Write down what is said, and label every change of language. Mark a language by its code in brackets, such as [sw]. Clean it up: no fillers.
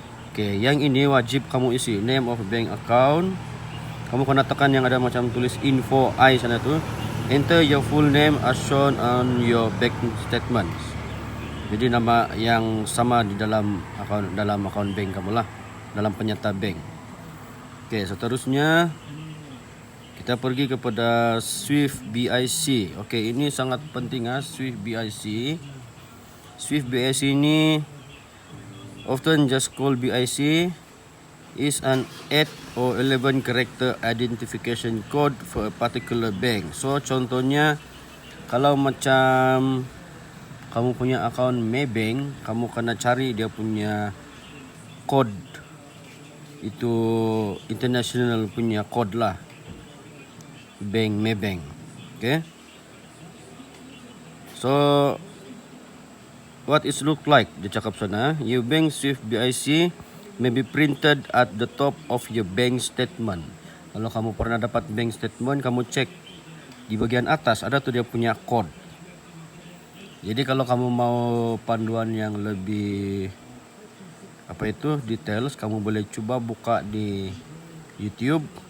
[ms] Oke, yang ini wajib kamu isi, [en] name of bank account. [ms] Kamu kena tekan yang ada macam tulis info I sana tuh. [en] Enter your full name as shown on your bank statements. [ms] Jadi nama yang sama di dalam account bank kamu lah, dalam penyata bank. Oke, seterusnya kita pergi kepada Swift BIC. Oke, ini sangat penting Swift BIC. [en] Swift BIC ini often just called BIC, is an 8 or 11 character identification code for a particular bank. [ms] So contohnya kalau macam kamu punya account Maybank, kamu kena cari dia punya code. Itu international punya code lah. Bank Maybank. Okay. [en] So what it look like, [ms] dia cakap sana, [en] your bank Swift BIC may be printed at the top of your bank statement. [ms] Kalau kamu pernah dapat bank statement, kamu cek di bagian atas ada tuh dia punya code. Jadi kalau kamu mau panduan yang lebih details, kamu boleh coba buka di YouTube.